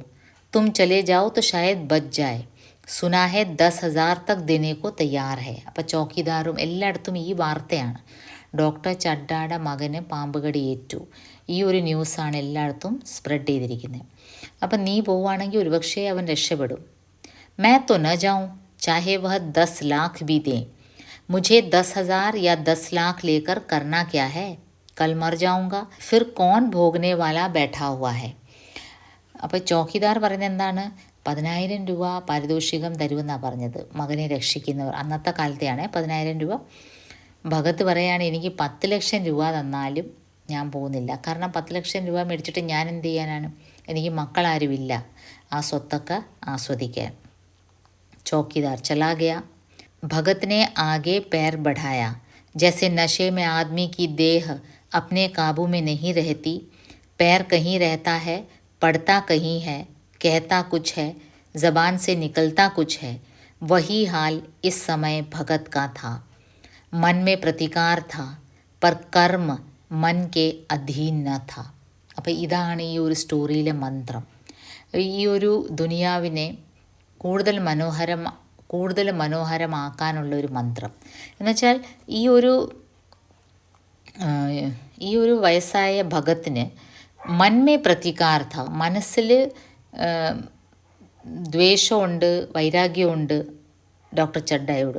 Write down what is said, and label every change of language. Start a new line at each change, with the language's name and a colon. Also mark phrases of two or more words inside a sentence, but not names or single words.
Hindi: तुम चले जाओ तो शायद बच जाए. सुना है 10,000 तक देने को तैयार है.
Malayalam: അപ്പോൾ ചോക്കിദാറും എല്ലായിടത്തും ഈ വാർത്തയാണ്. ഡോക്ടർ ചഡ്ഡായുടെ മകന് പാമ്പുകടി ഏറ്റു. ഈ ഒരു ന്യൂസാണ് എല്ലായിടത്തും സ്പ്രെഡ് ചെയ്തിരിക്കുന്നത്. അപ്പം നീ പോവുകയാണെങ്കിൽ ഒരുപക്ഷെ അവൻ രക്ഷപ്പെടും.
Hindi: मैं तो न जाऊँ, चाहे वह 10 लाख भी दें. मुझे 10,000 या 10 लाख लेकर करना क्या है, कल मर जाऊँगा, फिर कौन भोगने वाला बैठा हुआ है.
Malayalam: അപ്പോൾ ചോക്കിദാർ പറയുന്നത് എന്താണ്? 10,000 രൂപ പാരിതോഷികം തരുമെന്നാണ് പറഞ്ഞത് മകനെ രക്ഷിക്കുന്നവർ. അന്നത്തെ കാലത്തെയാണ് 10,000 രൂപ. ഭഗത്ത് പറയാണ്, എനിക്ക് 10 ലക്ഷം രൂപ തന്നാലും ഞാൻ പോകുന്നില്ല. കാരണം 10 ലക്ഷം രൂപ മേടിച്ചിട്ട് ഞാൻ എന്ത് ചെയ്യാനാണ്? എനിക്ക് മക്കളാരുമില്ല ആ സ്വത്തൊക്കെ ആസ്വദിക്കാൻ.
Hindi: चौकीदार चला गया। भगत ने आगे पैर बढ़ाया। जैसे नशे में आदमी की देह अपने काबू में नहीं रहती, पैर कहीं रहता है, पड़ता कहीं है, कहता कुछ है, ज़बान से निकलता कुछ है, वही हाल इस समय भगत का था। मन में प्रतिकार था, पर कर्म मन के അധീൻ न था.
Malayalam: അപ്പോൾ ഇതാണ് ഈ ഒരു സ്റ്റോറിയിലെ മന്ത്രം. ഈ ഒരു ദുനിയാവിനെ കൂടുതൽ മനോഹരമാക്കാനുള്ള ഒരു മന്ത്രം എന്നുവെച്ചാൽ ഈ ഒരു വയസ്സായ ഭഗത്തിന്
Hindi: मन में प्रतिकार था,
Malayalam: മനസ്സിൽ ദ്വേഷമുണ്ട്, വൈരാഗ്യമുണ്ട് ഡോക്ടർ ചഡ്ഡയോട്.